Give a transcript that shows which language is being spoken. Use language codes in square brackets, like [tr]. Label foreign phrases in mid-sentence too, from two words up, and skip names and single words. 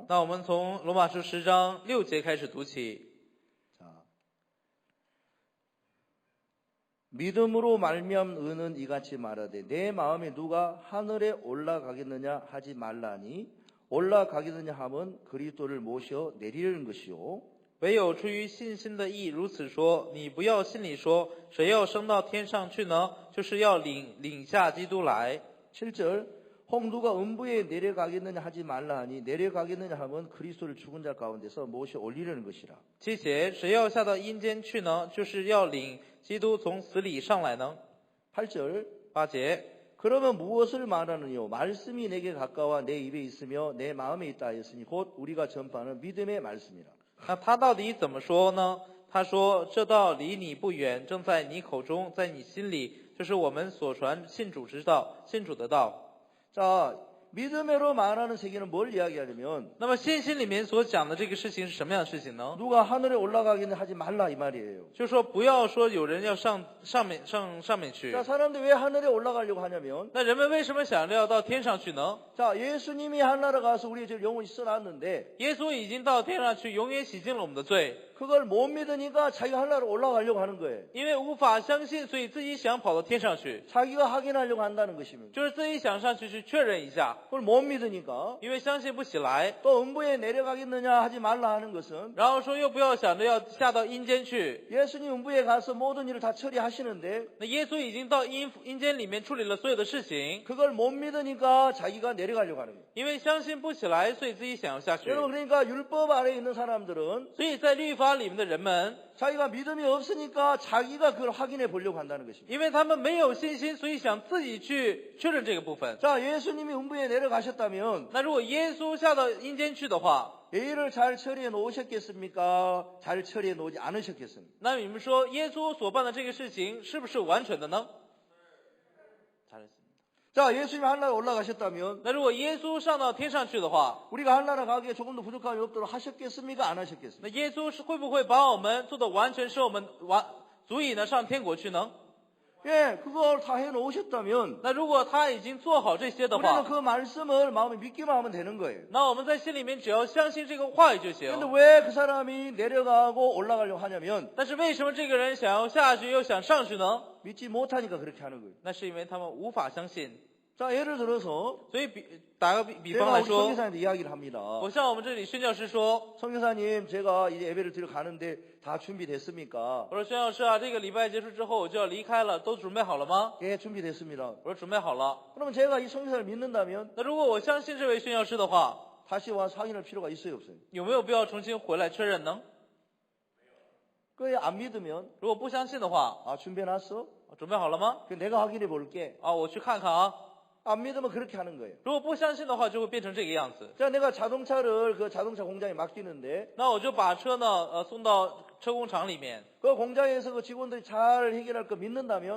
[zh] 那我们从罗马书10章6节开始读起。 [ko] 자, 믿음으로 말미암 의는 이같이 말하되 내 마음에 누가 하늘에 올라가겠느냐 하지 말라니 올라가겠느냐 함은 그리스도를 모셔 내리려는 것이요 [zh] 唯有出于信心的义如此说，你不要心里说，谁要升到天上去呢？就是要领下基督来。 [ko] 7절 혹 누가 음부에 내려가겠느냐 하지 말라 하니 내려가겠느냐 하면 그리스도를 죽은 자 가운데서 모셔 올리려는 것이라 [zh] 7 节，谁要下到阴间去呢？就是要领基督从死里上来呢。 [ko] 8절 [zh] 8节， [ko] 그러면 무엇을 말하느뇨 말씀이 내게 가까워 내 입에 있으며 내 마음에 있다 하였으니 곧 우리가 전파하는 믿음의 말씀이라 [zh] 那他到底怎么说呢？他说：“这道离你不远，正在你口中，在你心里，就是我们所传信主之道，信主的道。” [ko] 자, 믿음으로 말하는 세계는 뭘 이야기하냐면 [zh] 那么信心里面所讲的这个事情是什么样的事情呢？ [ko] 누가 하늘에 올라가기는 하지 말라 이 말이에요. [zh] 就是说不要说有人要上面去。 [ko] 자, 사람들이 왜 하늘에 올라가려고 하냐면 [zh] 那人们为什么想着要到天上去呢？ [ko] 자, 예수님이 하늘에 가서 우리의 지금 영혼이 써놨는데 [zh] 耶稣已经到天上去，永远洗净了我们的罪。 [ko] 그걸 못 믿으니까 자기가 하늘로 올라가려고 하는 거예요. [zh] 因为无法相信，所以自己想跑到天上去， [ko] 자기가 확인하려고 한다는 것입니다. [zh] 就是自己想上去去确认一下。 [ko] 그걸 못 믿으니까 [zh] 因为相信不起来， [ko] 또 음부에 내려가겠느냐 하지 말라 하는 것은 [zh] 然后说又不要想着要下到阴间去。 [ko] 예수님 음부에 가서 모든 일을 다 처리하시는데 [zh] 那耶稣已经到阴间里面处理了所有的事情， [ko] 그걸 못 믿으니까 자기가 내려가려고 하는 거예요. [zh] 因为相信不起来，所以自己想要下去。 [ko] 여러분 그러니까 율법 아래에 있는 사람들은 [zh] 所以在律法里面的人们， [ko] 자기가 믿음이 없으니까 자기가 그걸 확인해 보려고 한다는 것입니다. [zh] 因为他们没有信心，所以想自己去确认这个部分。 [ko] 자, 예수님이 음부에 내려가셨다면 [zh] 那如果耶稣下到阴间去的话， [ko] 일을 잘 처리해 놓으셨겠습니까? 잘 처리해 놓지 않으셨겠습니까? [zh] 那你们说耶稣所办的这个事情是不是完全的呢？ [ko] 자, 예수님이 하늘에 올라가셨다면 那如果耶稣上到天上去的话， 우리가 하늘에 가기에 조금도 부족함이 없도록 하셨겠습니까? 안 하셨겠습니까? [zh] 那耶稣是会不会把我们做的完全使我们足以呢上天国去呢？ [ko] 예, 그걸 다 해 놓으셨다면 [zh] 那如果他已经做好这些的 [ko] 우리는 [zh] 话， [ko] 그 말씀을 마음에 믿기만 하면 되는 거예요. [zh] 那我们在心里面只要相信这个话语就行。 [ko] 근데 왜 그 사람이 내려가고 올라가려고 하냐면 [zh] 但是为什么这个人想要下去又想上去呢？ [ko] 믿지 못하니까 그렇게 하는 거예요. [zh] 那是因为他们无法相信。 [ko] 자, 예를 들어서 [zh] 所以打个比方 [ko] 제가 [zh] 来 [ko] 우리 [zh] 说， [ko] 선교사님한테 이야기를 합니다. [zh] 我向我们这里宣教师说， [ko] 선교사님, 제가 이제 예배를 드려 가는데 다 준비됐습니까? [zh] 我说宣教师啊，这个礼拜结束之后我就要离开了，都准备好了吗？ [ko] 예, 준비됐습니다. [zh] 我说准备好了。 [ko] 그러면 제가 이 선교사를 믿는다면 [zh] 那如果我相信这位宣教师的话， [ko] 다시 와서 확인할 필요가 있어요, 없어요? [zh] 有没有必要重新回来确认呢？ [ko] 그게 안 믿으면 [zh] 如果不相信的话， [ko] 아, 준비해놨어? [zh] 准备好了吗？ [ko] 그 내가 확인해 볼게. [zh] 啊，我去看看啊。 [ko] 안 믿으면 그렇게 하는 거예요. [zh] 如果不相信的话，就会变成这个样子。 [ko] 자, 내가 자동차를 그 자동차 공장에 맡기는데 [zh] 那我就把车呢，送到车工厂里面。 [ko] 그 공장에서 그 직원들이 잘 해결할 거 믿는다면